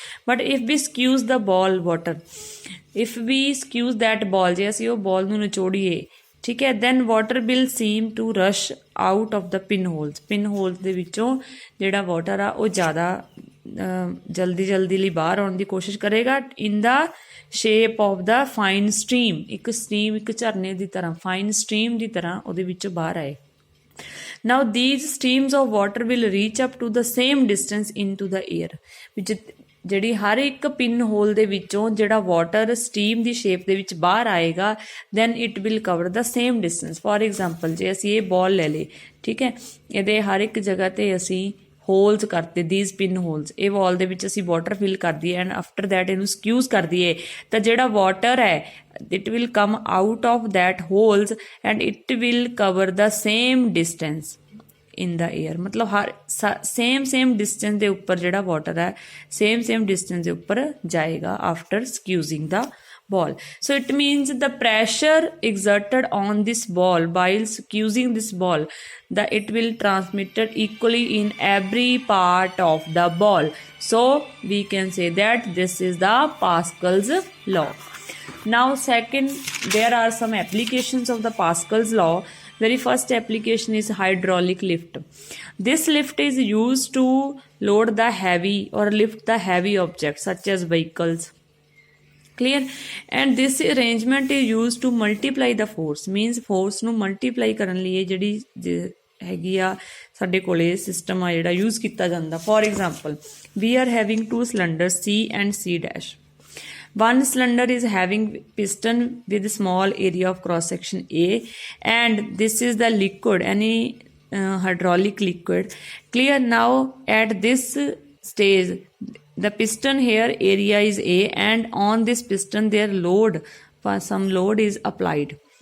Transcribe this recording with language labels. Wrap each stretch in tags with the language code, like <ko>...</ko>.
<en>but if we squeeze the ball water, if we squeeze that ball,</en> <pa>ਜੇ ਅਸੀਂ ਉਹ ਬॉल ਨੂੰ ਨਿਚੋੜੀਏ, ਠੀਕ ਹੈ,</pa> <en>Then water will seem to rush out of the pin holes.</en> <pa>Pin holes ਦੇ ਵਿੱਚੋਂ ਜਿਹੜਾ ਵਾਟਰ ਆ ਉਹ ਜ਼ਿਆਦਾ ਜਲਦੀ ਲਈ ਬਾਹਰ ਆਉਣ ਦੀ ਕੋਸ਼ਿਸ਼ ਕਰੇਗਾ</pa> <en>In the shape of the fine stream.</en> <pa>ਇੱਕ ਸਟ੍ਰੀਮ, ਇੱਕ ਝਰਨੇ ਦੀ ਤਰ੍ਹਾਂ, ਫਾਈਨ ਸਟ੍ਰੀਮ ਦੀ ਤਰ੍ਹਾਂ ਉਹਦੇ ਵਿੱਚੋਂ ਬਾਹਰ ਆਏ।</pa> <en>Now these streams of water will reach up to the same distance into the air।</en> <pa>ਜਿਹੜੀ ਹਰ ਇੱਕ ਪਿਨ ਹੋਲ ਦੇ ਵਿੱਚੋਂ ਜਿਹੜਾ ਵਾਟਰ ਸਟੀਮ ਦੀ ਸ਼ੇਪ ਦੇ ਵਿੱਚ ਬਾਹਰ ਆਏਗਾ,</pa> <en>Then it will cover the same distance. For example</en> <pa>ਜੇ ਅਸੀਂ ਇਹ ਬॉल ਲੈ ਲਏ, ਠੀਕ ਹੈ, ਇਹਦੇ ਹਰ ਇੱਕ ਜਗ੍ਹਾ ਤੇ ਅਸੀਂ ਹੋਲਸ ਕਰਤੇ,</pa> <en>these pin holes,</en> <pa>ਇਹ ਵਾਲ ਦੇ ਵਿੱਚ ਅਸੀਂ ਵਾਟਰ ਫਿਲ ਕਰ ਦਈਏ</pa> <en>and after that</en> <pa>ਇਹਨੂੰ ਸਕੂਜ਼ ਕਰ ਦਈਏ, ਤਾਂ ਜਿਹੜਾ ਵਾਟਰ ਹੈ</pa> <en>It will come out of that holes and it will cover the same distance in the air.</en> <pa>ਮਤਲਬ ਹਰ ਸੇਮ ਡਿਸਟੈਂਸ ਦੇ ਉੱਪਰ ਜਿਹੜਾ ਵਾਟਰ ਹੈ ਸੇਮ ਡਿਸਟੈਂਸ ਦੇ ਉੱਪਰ ਜਾਏਗਾ</pa> <en>After squeezing the ball। So it means the pressure exerted on this ball while squeezing this ball, that it will transmitted equally in every part of the ball। So we can say that this is the Pascal's law। Now second, there are some applications of the Pascal's law। Very first application is hydraulic lift। This lift is used to load the heavy or lift the heavy objects such as vehicles। Clear। and this arrangement is used to multiply the force, means force</en> <pa>ਨੂੰ multiply ਕਰਨ ਲਈ ਇਹ ਜਿਹੜੀ ਹੈਗੀ ਆ ਸਾਡੇ ਕੋਲੇ system ਆ ਜਿਹੜਾ ਯੂਜ਼ ਕੀਤਾ ਜਾਂਦਾ।</pa> <en>For example we are having two cylinders C and C dash। one cylinder is having piston with small area of cross section A and this is the liquid, any hydraulic liquid। Clear। now at this stage the piston here area is A and on this piston there load, some load is applied।</en>